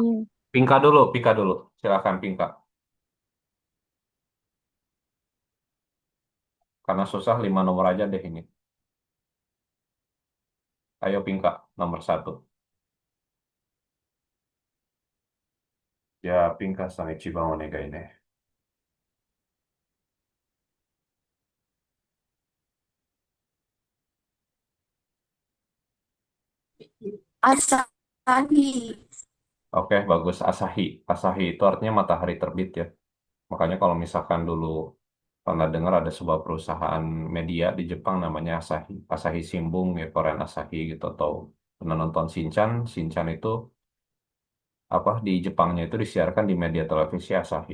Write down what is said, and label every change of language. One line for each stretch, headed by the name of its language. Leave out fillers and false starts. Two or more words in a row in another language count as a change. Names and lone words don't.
Indonesian: Pinka dulu. Silakan Pinka. Karena susah 5 nomor aja deh ini. Ayo Pinka, nomor satu.
Japanese: Ya, ピンカさん一番お願いね.
Indonesian: Asahi. Oke, bagus. Asahi. Asahi itu artinya matahari terbit ya. Makanya kalau misalkan dulu pernah dengar ada sebuah perusahaan media di Jepang namanya Asahi. Asahi Shimbun ya, Korean Asahi gitu. Atau pernah nonton Shinchan. Shinchan itu apa di Jepangnya itu disiarkan di media televisi Asahi.